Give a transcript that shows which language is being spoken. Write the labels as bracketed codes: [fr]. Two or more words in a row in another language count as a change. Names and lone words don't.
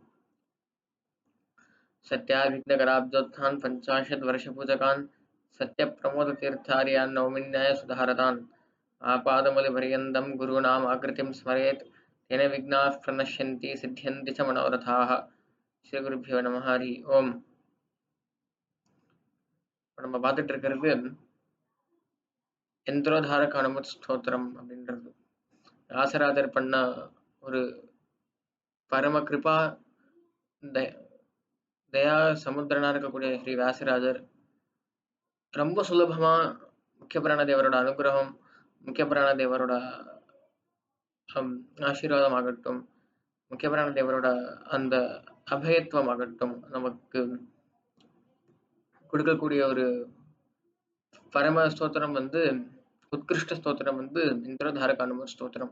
[sa] सत्याभिघ्नकराब्जोत्थान् पञ्चाशद्वर्षपूजकान् सत्यप्रमोदतीर्थार्यान् नौमिन्यायसुधारतान् आपादमूलपर्यन्तं गुरूणाम् आकृतिं स्मरेत् तेन विघ्नाः प्रणश्यन्ति सिद्ध्यन्ति च मनोरथाः श्रीगुरुभ्यो नमः हरि ओम् [ta] நம்ம பார்த்துட்டு இருக்கிறது யந்திரோதாரக அனுமத் ஸ்தோத்திரம் அப்படின்றது ராசராஜர் பண்ண ஒரு பரம கிருபா தயா சமுத்திரனா இருக்கக்கூடிய ஸ்ரீ வியாசராஜர் ரொம்ப சுலபமா முக்கிய தேவரோட அனுகிரகம் முக்கிய தேவரோட ஆசீர்வாதம் ஆகட்டும் முக்கிய தேவரோட அந்த அபயத்துவம் ஆகட்டும் நமக்கு கொடுக்கக்கூடிய ஒரு பரம ஸ்தோத்திரம் வந்து உத்கிருஷ்ட ஸ்தோத்திரம் வந்து இந்திரதாரக அனுமத் ஸ்தோத்திரம்.